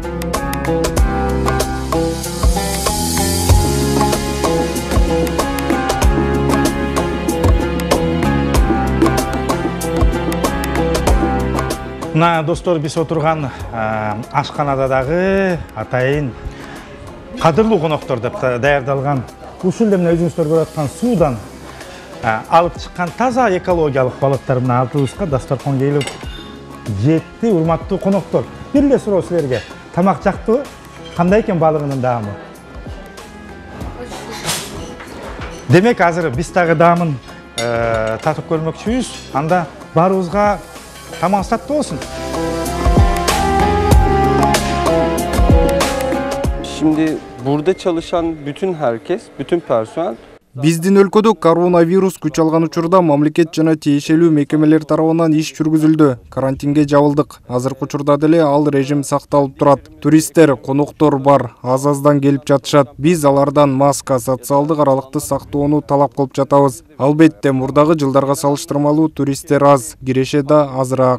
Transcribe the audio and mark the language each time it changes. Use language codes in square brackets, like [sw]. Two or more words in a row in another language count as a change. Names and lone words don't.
[ky] Мына достор, биз отурган ашканада дагы атайын кадырлуу коноктор деп даярдалган ушул эле мына өзүңүздөр көрүп аткан суудан алып чыккан таза экологиялык балыктар мына алдыбызга дасторконго келип жетти. Урматтуу коноктор, бир эле суроо силерге: тамак жактыбы? Кандай экен балыгынын даамы? Демек азыр биз дагы даамын татып көрмөкчүбүз. Анда баарыбызга тамагыңыз таттуу болsun. [tr] Şimdi burada çalışan bütün herkes, bütün personel [ky] Биздин өлкөдө коронавирус күч алган учурда мамлекет жана тиешелүү мекемелер тарабынан иш жүргүзүлдү. Карантинге жабылдык. Азыркы учурда деле ал режим сакталып турат. Туристтер, коноктор бар, аз-аздан келип жатышат. Биз алардан маска, социалдык аралыкты сактоону талап кылып жатабыз. Албетте, мурдагы жылдарга салыштырмалуу туристтер аз, киреше да азыраак.